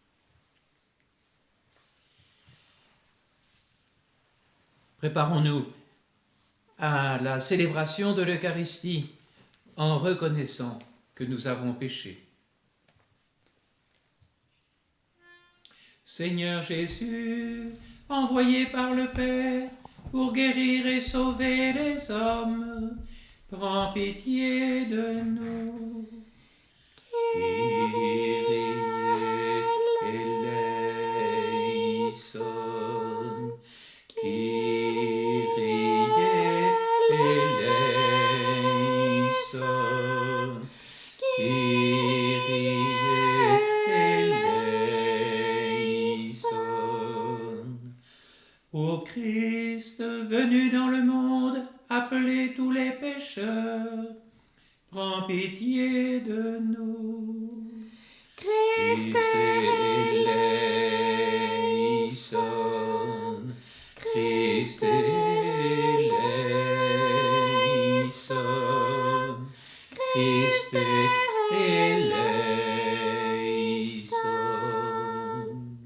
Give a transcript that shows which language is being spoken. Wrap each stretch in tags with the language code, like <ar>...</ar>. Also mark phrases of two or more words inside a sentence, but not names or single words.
<fr>Préparons-nous à la célébration de l'Eucharistie en reconnaissant que nous avons péché. Seigneur Jésus, envoyé par le Père pour guérir et sauver les hommes, prends pitié de nous.</fr> <el>Kyrie eleison, Kyrie eleison, Kyrie eleison.</el> <fr>Ô Christ, venu dans le monde, appelez tous les pécheurs, prends pitié de nous.</fr> <el>Christ eleison, Christ eleison, Christ eleison.</el>